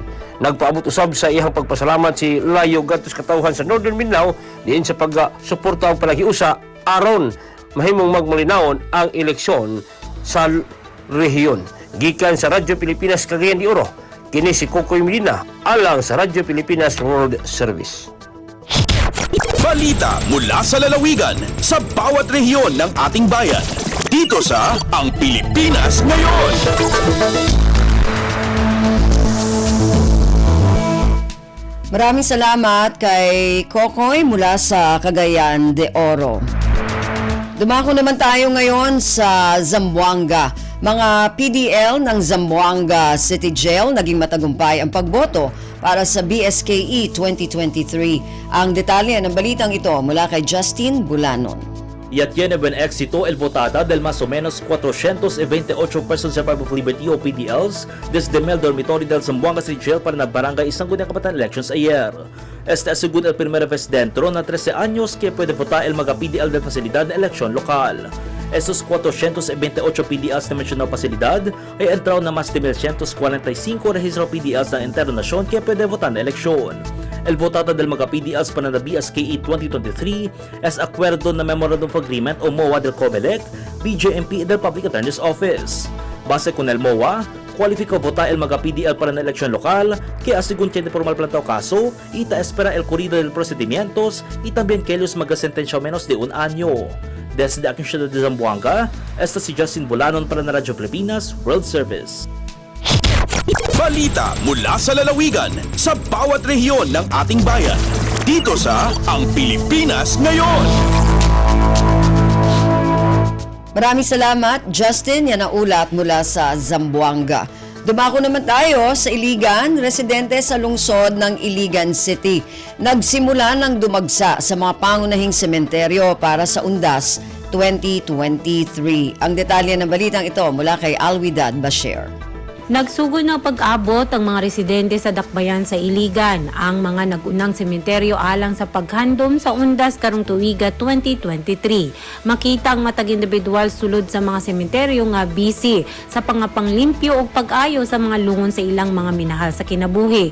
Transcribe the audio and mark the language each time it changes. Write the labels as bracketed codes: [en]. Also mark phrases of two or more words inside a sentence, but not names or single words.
[ceb] Nagpaabot usab sa iyang pagpasalamat si Layog gadto sa katawhan sa Northern Mindanao diin sa pagsuporta og palagiusa aron mahimong magmalinawon ang eleksyon sa rehiyon. Gikan sa Radyo Pilipinas Cagayan de Oro, kini si Kokoy Medina alang sa Radyo Pilipinas World Service. [tl] Balita mula sa lalawigan sa bawat rehiyon ng ating bayan. Dito sa Ang Pilipinas Ngayon. Maraming salamat kay Kokoy mula sa Cagayan de Oro. Dumako naman tayo ngayon sa Zamboanga. Mga PDL ng Zamboanga City Jail naging matagumpay ang pagboto para sa BSKE 2023. Ang detalye ng balitang ito mula kay Justin Bulanon. [cbk] y tiene buen éxito el votada del más o menos 428 [en] persons deprived of liberty [cbk] o PDLs desde el dormitorio del Zamboanga City Jail para na Barangay Sangguniang Kabataan elections ayer. Esta es según el primera vez dentro na 13 años que puede votar el mga PDL de facilidad na eleksyon lokal. Esos 428 PDLs na mencionado pasilidad ay entraron na mas de 145 registro PDLs ng internasyon que puede votar na eleksyon. El votada del mga PDLs para na BSKE 2023 es acuerdo na [en] Memorandum of Agreement [cbk] o MOA del COMELEC, BJMP del Public Attorney's Office. Base con el MOA, cualifica votar el mga PDL para na eleksyon lokal, que según tiene formal plantao kaso, ita espera el corrido del procedimientos y también que ellos magasentensya menos de un año. Desde aking siyudad de Zamboanga, esta si Justin Bulanon para na Radyo Pilipinas World Service. [tl] Balita mula sa lalawigan sa bawat rehiyon ng ating bayan. Dito sa Ang Pilipinas Ngayon. Maraming salamat, Justin. Yan ang ulat mula sa Zamboanga. Dumako naman tayo sa Iligan, residente sa lungsod ng Iligan City. Nagsimula ng dumagsa sa mga pangunahing sementeryo para sa Undas 2023. Ang detalye ng balitang ito mula kay Alwidad Bashir. [ceb] Nagsugod ng pag-abot ang mga residente sa Dakbayan sa Iligan, ang mga nagunang sementeryo alang sa paghandom sa Undas karong tuiga 2023. Makita ang matag individual sulod sa mga sementeryo nga busy sa pangapanglimpyo o pag-ayo sa mga lungon sa ilang mga minahal sa kinabuhi.